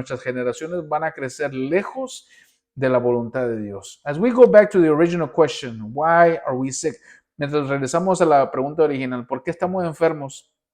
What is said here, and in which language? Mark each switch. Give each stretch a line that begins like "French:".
Spanish: Nuestras generaciones van a crecer lejos de la voluntad de Dios.
English: As we go back to the original question, why are we sick?
Spanish: Mientras regresamos a la pregunta original, ¿por qué estamos enfermos?